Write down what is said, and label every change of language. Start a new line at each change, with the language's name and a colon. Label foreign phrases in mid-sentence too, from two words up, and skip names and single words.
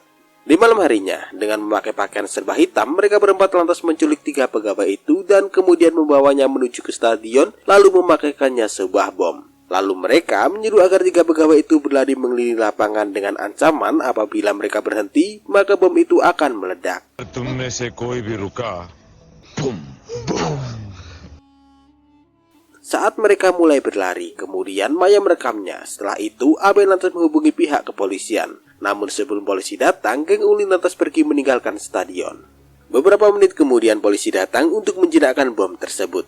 Indonesian: Di malam harinya, dengan memakai pakaian serba hitam, mereka berempat lantas menculik 3 pegawai itu dan kemudian membawanya menuju ke stadion, lalu memakaikannya sebuah bom. Lalu mereka menyuruh agar 3 pegawai itu berlari mengelilingi lapangan dengan ancaman apabila mereka berhenti, maka bom itu akan meledak.
Hindi: तुम में से कोई भी रुका,
English: boom, boom.
Indonesian: Saat mereka mulai berlari, kemudian Maya merekamnya. Setelah itu, Abe lantas menghubungi pihak kepolisian. Namun sebelum polisi datang, geng Ungli lantas pergi meninggalkan stadion. Beberapa menit kemudian polisi datang untuk menjinakkan bom tersebut.